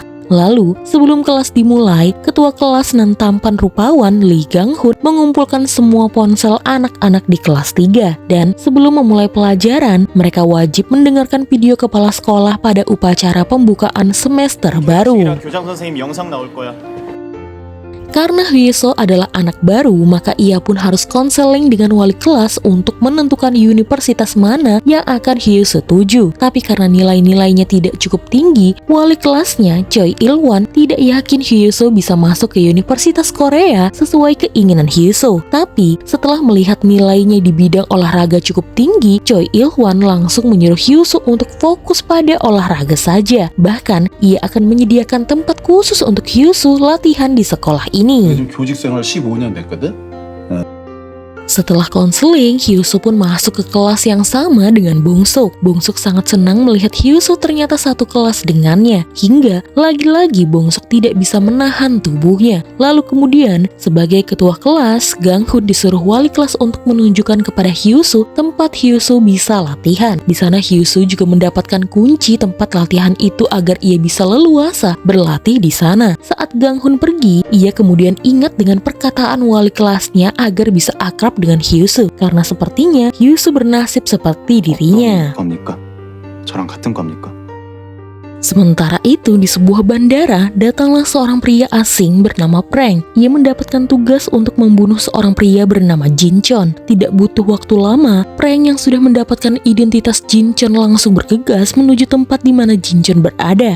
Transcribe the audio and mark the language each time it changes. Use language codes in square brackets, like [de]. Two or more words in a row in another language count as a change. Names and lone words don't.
[id] Lalu, sebelum kelas dimulai, ketua kelas nan tampan rupawan Lee Gang-hoon mengumpulkan semua ponsel anak-anak di kelas 3. Dan sebelum memulai pelajaran, mereka wajib mendengarkan video kepala sekolah pada upacara pembukaan semester baru. [ko] 교장 선생님 영상 나올 거야. [id] Karena Hyo-so adalah anak baru, maka ia pun harus konseling dengan wali kelas untuk menentukan universitas mana yang akan Hyo-so tuju. Tapi karena nilai-nilainya tidak cukup tinggi, wali kelasnya, Choi Il-won, tidak yakin Hyo-so bisa masuk ke Universitas Korea sesuai keinginan Hyo-so. Tapi setelah melihat nilainya di bidang olahraga cukup tinggi, Choi Il-won langsung menyuruh Hyo-so untuk fokus pada olahraga saja. Bahkan, ia akan menyediakan tempat khusus untuk Hyo-so latihan di sekolah ini. [ko] 요즘 교직 생활 15년 됐거든? [id] Setelah konseling, Hyo-so pun masuk ke kelas yang sama dengan Bong Suk. Bong Suk sangat senang melihat Hyo-so ternyata satu kelas dengannya, hingga lagi-lagi Bong Suk tidak bisa menahan tubuhnya. Lalu kemudian, sebagai ketua kelas, Gang-hoon disuruh wali kelas untuk menunjukkan kepada Hyo-so tempat Hyo-so bisa latihan. Di sana Hyo-so juga mendapatkan kunci tempat latihan itu agar ia bisa leluasa berlatih di sana. Saat Gang-hoon pergi, ia kemudian ingat dengan perkataan wali kelasnya agar bisa akrab dengan Hyo-so, karena sepertinya Hyo-so bernasib seperti dirinya. [ko] 겁니까? 저랑 같은 겁니까? [id] Sementara itu, di sebuah bandara, datanglah seorang pria asing bernama Prank. Ia mendapatkan tugas untuk membunuh seorang pria bernama Jin Chon. Tidak butuh waktu lama, Prank yang sudah mendapatkan identitas Jin Chon langsung bergegas menuju tempat di mana Jin Chon berada.